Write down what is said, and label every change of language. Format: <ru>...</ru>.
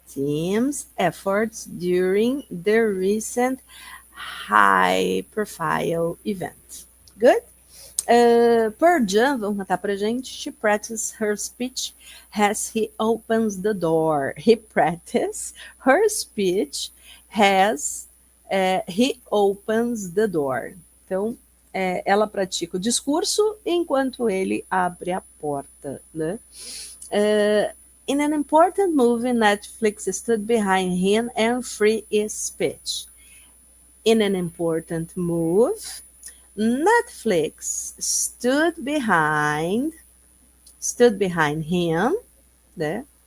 <en>team's efforts during the recent high-profile event. Good? Pearl Jam,</en> <pt>vamos cantar pra gente.</pt> <en>She practices her speech as he opens the door. He practices her speech as he opens the door.</en> <pt>Então, ela pratica o discurso enquanto ele abre a porta, né?</pt> <en>In an important movie, Netflix stood behind him and free his speech. In an important move, Netflix stood behind him, né?</en>